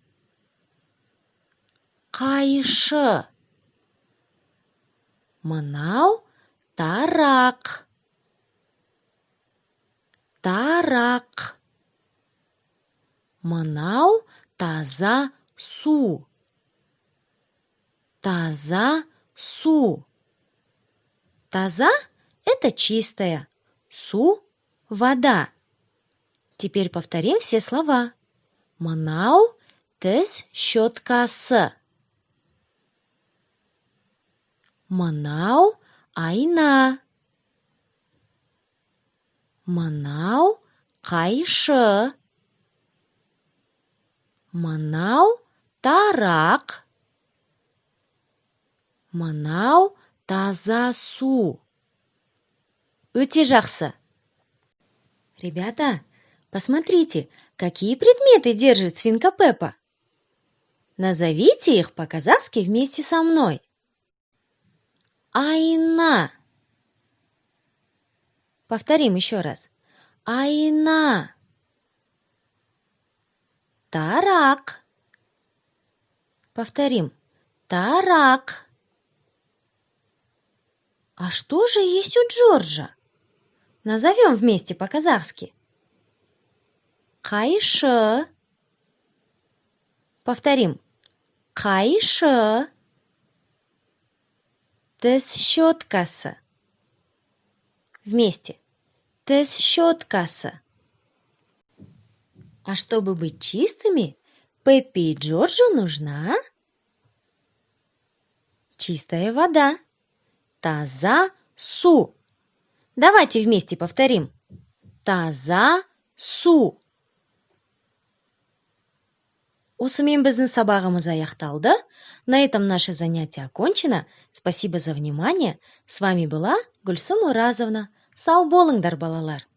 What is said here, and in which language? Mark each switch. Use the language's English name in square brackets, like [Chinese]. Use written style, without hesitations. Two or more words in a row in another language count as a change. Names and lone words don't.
[Kazakh] Қайшы. Манау тарақ. Тарақ. Манау таза су. Таза су. Таза – [Russian] это чистая. Су – вода. Теперь повторим все слова. [Kazakh] Манау тіс щеткасы. Манау айна. Манау қайшы. Манау тарақ. Манау таза су. Өте жақсы. [Russian] Ребята, посмотрите, какие предметы держит свинка Пеппа. Назовите их по-казахски вместе со мной. Айна. Повторим еще раз. [Kazakh] Айна. Тарак. [Russian] Повторим. Тарак. А что же есть у Джорджа? Назовем вместе по-казахски. [Kazakh] Қайшы. Повторим. Қайшы. Тіс щеткасы. Вместе. Тіс щеткасы. [Russian] А чтобы быть чистыми, Пеппи и Джорджу нужна чистая вода. [Kazakh] Таза су. [Russian] Давайте вместе повторим. [Kazakh] Таза су. Осымен біздің сабағымыз аяқталды. [Russian] На этом наше занятие окончено. Спасибо за внимание. С вами была Гульсум Уразовна. [Kazakh] Сау болыңдар, балалар.